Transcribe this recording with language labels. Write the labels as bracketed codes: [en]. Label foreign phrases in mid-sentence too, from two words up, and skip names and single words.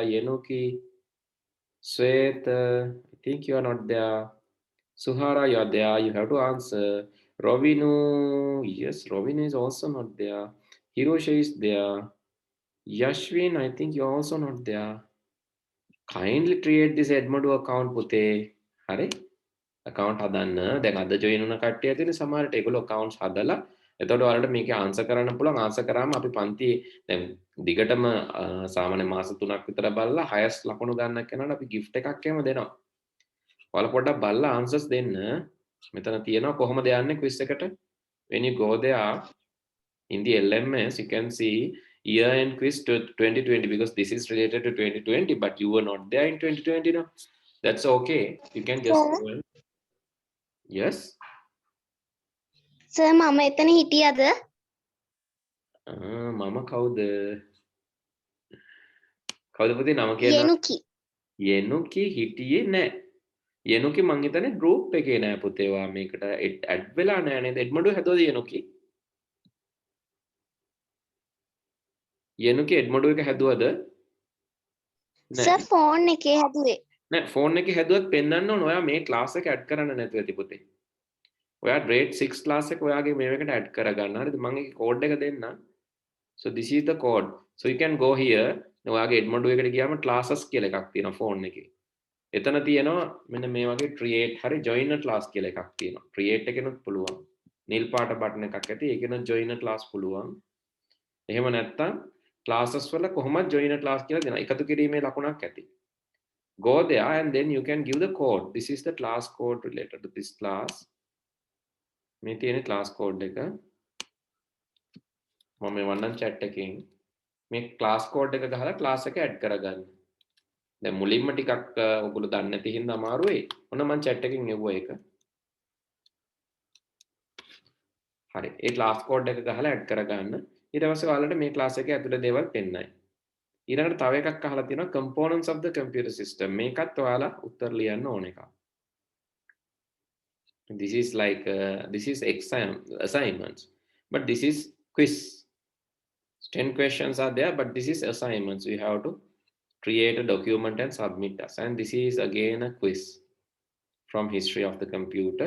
[en] Yenuki, Swet, I think you are not there. Suhara, you are there. You have to answer. Rovinu, yes, Rovinu is also not there. Hirosha is there. Yashwin, I think you are also not there. Kindly create this Edmodo account, [si] පුතේ. හරි? account හදන්න. දැන් අද join වුණ කට්ටිය තියෙන සමහරට ඒගොල්ලෝ accounts හදලා එතකොට ඔයාලට මේකේ answer කරන්න පුළුවන්. answer කරාම අපි පන්ති දැන් දිගටම සාමාන්‍ය මාස 3ක් විතර බලලා highest ලකුණු ගන්න කෙනාට අපි gift එකක් එහෙම දෙනවා. ඔයාලා පොඩ්ඩක් බලලා answers දෙන්න. මෙතන තියෙනවා කොහොමද යන්නේ quiz එකට. [en] When you go there in the LMS, you can see year end quiz to 2020 because this is related to 2020, but you were not there in 2020, no? That's okay. You can just go and... Yes. [si] Sir, mama එතන හිටියද? මම කවුද? කවුද පුතේ නම කියනවා? යෙනුකි. යෙනුකි හිටියේ නැහැ. යෙනුකි මං හිතන්නේ group එකේ නෑ පුතේ. ඔයා මේකට add වෙලා නෑ නේද? එඩ්මඩෝ හැදුවද යෙනුකි? යෙනුකි එඩ්මඩෝ එක හැදුවද? Sir, phone එකේ හැදුවේ. නෑ ෆෝන් එකේ හැදුවත් පෙන්වන්න ඕන. ඔයා මේ class එක add කරන්න නැතුව ඇති පුතේ. ඔයා [en] grade 6 class [si] එක ඔයාගේ මේකට add කරගන්න. හරිද? මම ඒකේ code එක දෙන්න. [en] So this is the code. So you can go here. [si] ඔයාගේ එඩ්මඩෝ එකට ගියාම classes කියලා එකක් තියෙනවා ෆෝන් එකේ. එතන තියෙනවා මෙන්න මේ වගේ create හරි [en] join a class [si] කියලා එකක් තියෙනවා. create එකනොත් පුළුවන්. නිල් පාට බටන් එකක් ඇති. ඒකෙන් [en] join a class [si] පුළුවන්. එහෙම නැත්නම් classes වල කොහොමද [en] join a class [si] කියලා දෙනවා. එකතු කිරීමේ ලකුණක් ඇති. [en] Go there and then you can give the code. This is the class code related to this class. [si] මේ තියෙන [en] class code [si] එක. මම මෙවන්නම් chat එකෙන් මේ [en] class code [si] එක ගහලා class එක add කරගන්න. දැන් මුලින්ම ටිකක් ඔයගොල්ලෝ දන්නේ නැති හින්දා අමාරු වෙයි. ඔන්න මම chat එකෙන් එවුවා ඒක. හරි. ඒ [en] class code [si] එක ගහලා add කරගන්න. ඊට පස්සේ ඔයාලට මේ class එකේ ඇතුලේ දේවල් පෙන්නයි. ඊළඟට තව එකක් අහලා තියෙනවා [en] components of the computer system. [si] මේකත් ඔයාලා උත්තර ලියන්න ඕන එකක්. [en] This is like this is exam assignments, but this is quiz. 10 questions are there, but this is assignments. We have to create a document and submit us. And this is again a quiz from history of the computer.